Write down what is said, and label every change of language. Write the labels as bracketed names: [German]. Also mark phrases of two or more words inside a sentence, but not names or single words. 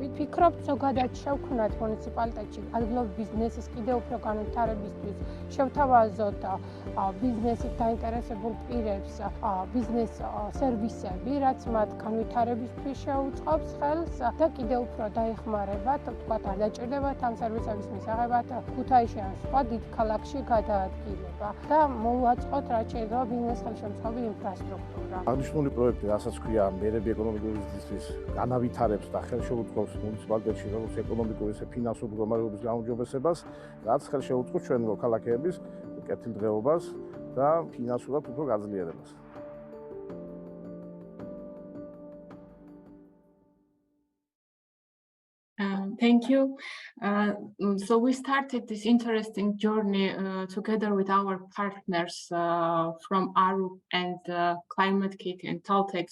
[Georgian] ვფიქრობ, ზოგადად შევქმნათ მუნიციპალიტეტში ადგილობრივი ბიზნესის კიდევ უფრო განვითარებისთვის, შევთავაზოთ ბიზნესით დაინტერესებულ პირებს ბიზნეს სერვისები, რაც მათ განვითარებისთვის შეუწყობს ხელს და კიდევ უფრო დაეხმარებათ, თქვათ, არ დაჭირდებათ ამ სერვისების მისაღებად ქუთაისში ან სხვა დიდ ქალაქში გადაადგილება და მოვაწყოთ, რაც შეიძლება ბიზნეს ხელშემწყობი ინფრასტრუქტურა. აღნიშნული პროექტი, რასაც ქვია მერები ეკონომიკური ზრდისთვის, განავითარებს და ხელშეუწყობს მუნიციპალიტეტში როგორც ეკონომიკური, ისე ფინანსური მდგომარეობის გაუმჯობესებას, რაც ხელშეუწყობს ჩვენ მოქალაქეების კეთილდღეობას და ფინანსურად უფრო გაძლიერებას. [English] Thank you. So we started this interesting journey together with our partners from ARUP and Climate Kit and Taltech.